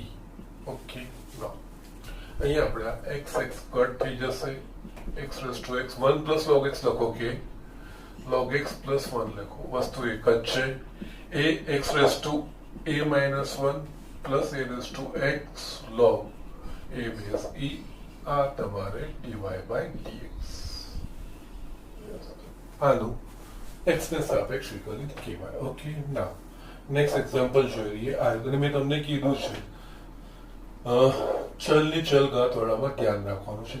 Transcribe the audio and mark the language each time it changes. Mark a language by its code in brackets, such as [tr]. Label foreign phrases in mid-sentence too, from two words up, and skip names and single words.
[gu] ઓકે, now અહીંયા આપણે x x કટ થઈ જશે, [en] x raised to x 1 plus log x [gu] લખો કે [en] log x plus 1 [gu] લખો, વસ્તુ એક જ છે. [en] a x raised to a minus 1 plus a raised to x log a base e, [gu] આ તમારે [en] dy by dx. [gu] આનું x ને સાપેક્ષ વિકલિત કહેવાય. ઓકે, ના [en] next example [gu] જોઈ લઈએ. આ મેં તમને કીધું છે ચલની ચલ ઘાત વાળામાં ધ્યાન રાખવાનું છે.